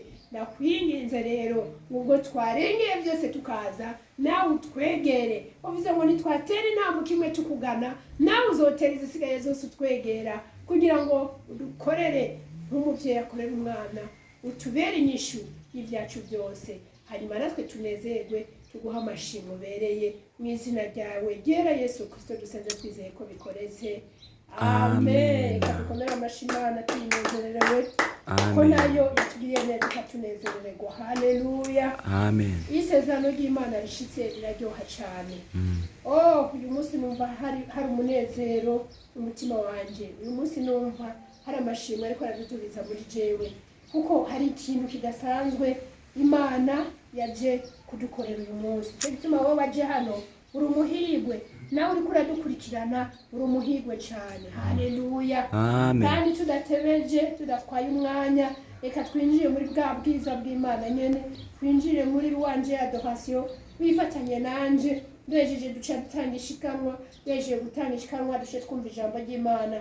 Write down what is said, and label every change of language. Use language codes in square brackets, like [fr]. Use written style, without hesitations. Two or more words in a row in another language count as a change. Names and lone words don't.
[rn] Ndakwinginze rero ubwo twarengeye byose tukaza, nawe utwegere. Wavuze ngo nitwatera intambwe kimwe tukugana, nawe uzotera izisigaye zose utwegera, kugira ngo udukorere nk'umuvyeyi akorera umwana, utubere inyishu y'ivyacu byose. Hanyuma natwe tunezerwe, tuguha amashimwe ubereye, mu izina ryawe ryera Yesu Kristo dusenze twizeye ko bikoreze. Amen. Dukomere amashyi Imana tuyinezererewe, ko nayo yatugiriye neza ikatunezerererwa. Haleluya. Amen. Isezerano ry'Imana rishitse riraryoha cyane. Oh, uyu munsi numva hari umunezero mu mutima wanje. Uyu munsi numva hari amashimwe ariko aradutubiza muri jewe, kuko hari ikintu kidasanzwe Imana yaje kudukorera uyu munsi. Cyo gituma wowe waje hano uri umuhirwe, nawe uriko uradukurikirana uri umuhirwe cyane. Haleluya. Amen. Kandi tudatebeje, tudatwaye umwanya, reka twinjire muri bwa bwiza bw'Imana nyene, twinjire muri ruwanje ya adoration, wifatanye nanje. Duhejeje duca dutanga ishikanwa, duhejeje gutanga ishikanwa duce twumva ijambo ry'Imana.